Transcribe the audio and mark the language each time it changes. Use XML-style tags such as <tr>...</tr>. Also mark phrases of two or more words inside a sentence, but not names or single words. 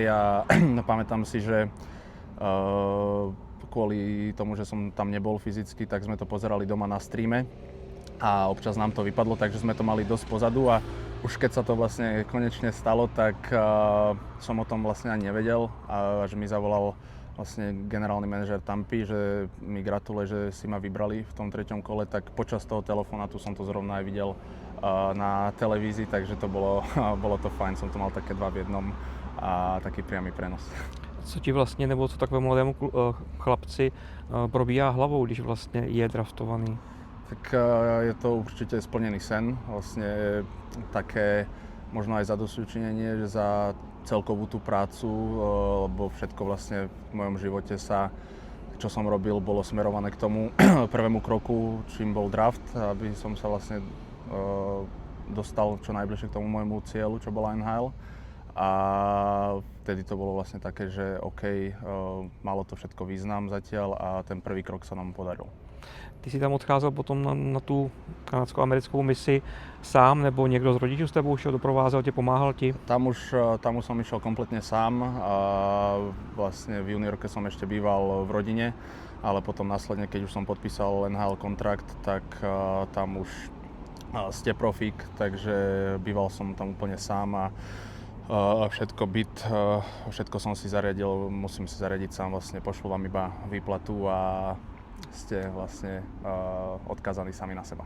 <sk>A pamätám si, že kvôli tomu, že som tam nebol fyzicky, tak sme to pozerali doma na streame a občas nám to vypadlo, takže sme to mali dosť pozadu a už keď sa to vlastne konečne stalo, tak som o tom vlastne ani nevedel a že mi zavolal vlastne generálny manažer Tampy, že mi gratuluje, že si ma vybrali v tom 3. kole, tak počas toho telefonátu som to zrovna aj videl na televízii, takže to bolo to fajn, som to mal také 2 v 1 a taký priamy prenos.</sk> <cs>Co ti vlastně, nebo co takovému mladému chlapci probíhá hlavou, když vlastně je draftovaný?</cs> <sk>Tak je to určite splnený sen, vlastne také možno aj zadosťučinenie, že za celkovú tú prácu, lebo všetko vlastne v mojom živote čo som robil, bolo smerované k tomu prvému kroku, čím bol draft, aby som sa vlastne dostal čo najbližšie k tomu môjmu cieľu, čo bola NHL. A vtedy to bolo vlastne také, že OK, malo to všetko význam zatiaľ a ten prvý krok sa nám podaril.</sk> <cs>Ty si tam odcházel potom na tu kanadsko-americkou misi sám, nebo někdo z rodičů s tebou šel, doprovázel tě, pomáhal ti?</cs> <sk>Tam už som išiel kompletne sám a vlastne v juniorke som ešte býval v rodine, ale potom následne, keď už som podpísal NHL kontrakt, tak tam už ste profík, takže býval som tam úplne sám a všetko som si zariadil, musím si zariadiť sám, vlastne pošlu vám iba výplatu a ste vlastne odkázaní sami na seba.</sk>